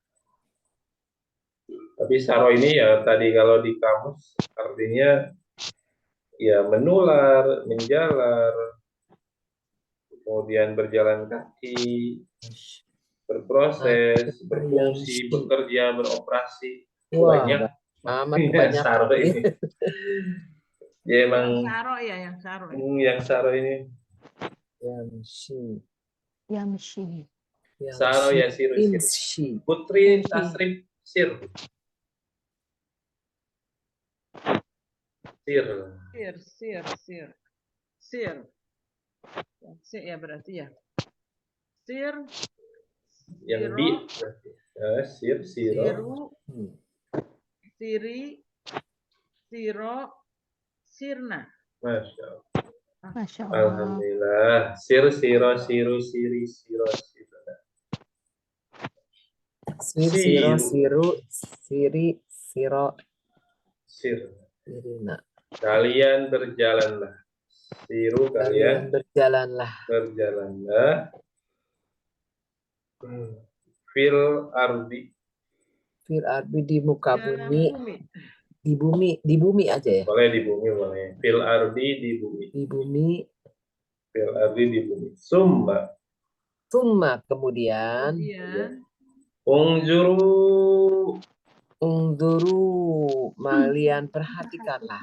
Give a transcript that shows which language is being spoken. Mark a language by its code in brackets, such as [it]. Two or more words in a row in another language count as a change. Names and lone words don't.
[id] Tapi saro ini ya tadi kalau di kamus artinya ya menular, menjalar, kemudian berjalan kaki, berproses, berfungsi, bekerja, beroperasi. Wah, Banyak amat ya, kebanyakan. saro ini. Ya emang Yang saro ya, yang saro. yang saro ini. [ar] Yamshi. Yamshi. سار يسير سر. Imshi. [id] Putri Tasrif [ar] سر. سر. سر. سر [id] ya berarti ya. [ar] Sir. [id] Yang [ar] Siro, [id] bi berarti. [ar] سر، سيرا. سيروا، سيري، سيرا, Sirna. ما شاء الله. ما شاء الله. Alhamdulillah. Sir, سيرا، سيروا، سيري، سيرا، سيرا. سر، سيرا، سيروا، سيري، سيرا, Sir. sirina. [id] Kalian berjalanlah. Siru kalian berjalanlah. Berjalanlah. [ar] في الأرض. في الأرض [id] di muka bumi. Di bumi aja ya. Boleh di bumi boleh. [ar] في الأرض [id] di bumi. Di bumi. [ar] في الأرض [id] di bumi. Summa kemudian. [ar] Ungzuru. [id] Kalian perhatikanlah.